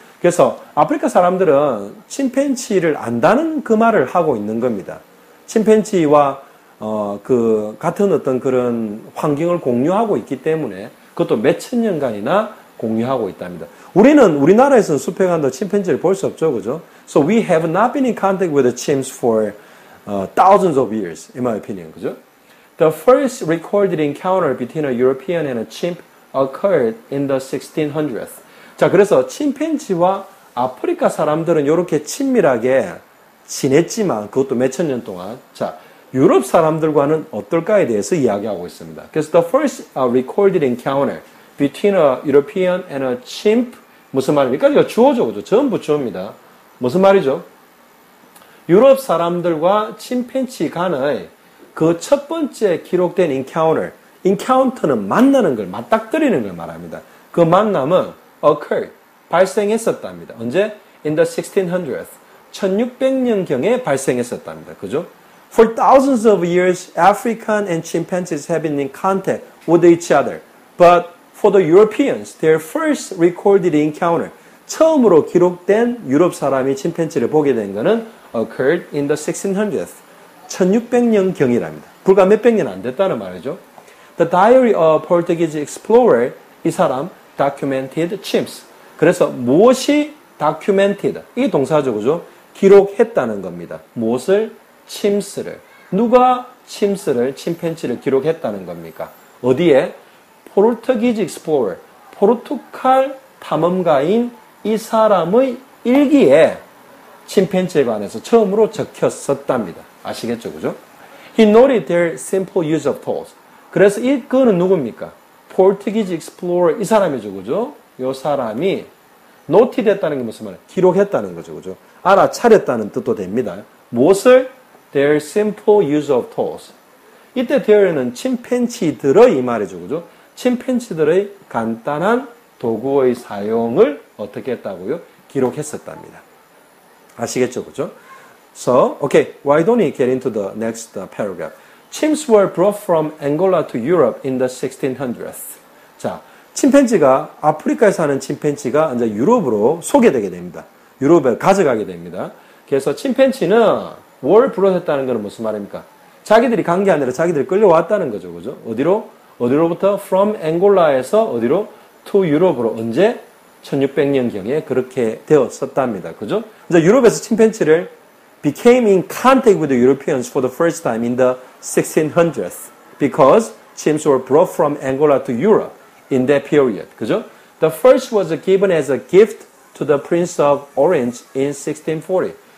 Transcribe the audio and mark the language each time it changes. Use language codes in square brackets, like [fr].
[ko] 그래서 아프리카 사람들은 침팬지를 안다는 그 말을 하고 있는 겁니다. 침팬지와 그 같은 어떤 그런 환경을 공유하고 있기 때문에 그것도 몇천 년간이나 공유하고 있답니다. 우리나라에서는 숲에 간다 침팬지를 볼 수 없죠, 그죠? [en] So we have not been in contact with the chimps for thousands of years, in my opinion, [ko] 그죠? [en] The first recorded encounter between a European and a chimp occurred in the 1600s. [ko] 자, 그래서 침팬지와 아프리카 사람들은 이렇게 친밀하게 지냈지만 그것도 몇천 년 동안 자, 유럽 사람들과는 어떨까에 대해서 이야기하고 있습니다. 그래서 [en] the first recorded encounter between a European and a chimp [ko] 무슨 말입니까? 이거 주어죠, 그죠? 전부 주어입니다. 무슨 말이죠? 유럽 사람들과 침팬지 간의 그 첫 번째 기록된 encounter는 만나는 걸, 맞닥뜨리는 걸 말합니다. 그 만남은 occurred, 발생했었답니다. 언제? [en] In the 1600s, [ko] 1600년경에 발생했었답니다. 그죠? [en] For thousands of years, African and chimpanzees have been in contact with each other. But for the Europeans, their first recorded encounter, [ko] 처음으로 기록된 유럽 사람이 침팬지를 보게 된 것은 [en] occurred in the 1600s, [ko] 1600년경이랍니다. 불과 몇백 년 안 됐다는 말이죠. [en] The diary of Portuguese explorer, [ko] 이 사람 [en] documented chimps. [ko] 그래서 무엇이 documented, 이게 동사죠, 그죠? 기록했다는 겁니다. 무엇을? chims를. 누가 침팬지를 기록했다는 겁니까? 어디에? [en] Portuguese explorer, [ko] 포르투갈 탐험가인 이 사람의 일기에 침팬지에 관해서 처음으로 적혔었답니다. 아시겠죠, 그죠? [en] He noted their simple use of tools. [ko] 그래서 그는 누굽니까? [en] Portuguese explorer, [ko] 이 사람이죠, 그죠? 이 사람이 noted 했다는 게 무슨 말이에요? 기록했다는 거죠, 그죠? 알아차렸다는 뜻도 됩니다. 무엇을? [en] Their simple use of tools. [ko] 이때 there는 침팬지들의 이 말이죠, 그죠? 침팬지들의 간단한 도구의 사용을 어떻게 했다고요? 기록했었답니다. 아시겠죠, 그죠? [en] So, okay, why don't we get into the next paragraph? Chimps were brought from Angola to Europe in the 1600s. [ko] 자, 침팬지가 아프리카에 사는 침팬지가 이제 유럽으로 소개되게 됩니다. 유럽에 가져가게 됩니다. 그래서 침팬지는 뭘 불러냈다는 것은 무슨 말입니까? 자기들이 간 게 아니라 자기들이 끌려왔다는 거죠, 그죠? 어디로부터? From Angola에서 어디로? To Europe으로. 언제? 1600년경에 그렇게 되었었답니다. 그죠? 이제 유럽에서 침팬지를 [en] became in contact with the Europeans for the first time in the 1600s because chimps were brought from Angola to Europe in that period. [ko] 그죠? [en] The first was given as a gift to the Prince of Orange in 1640.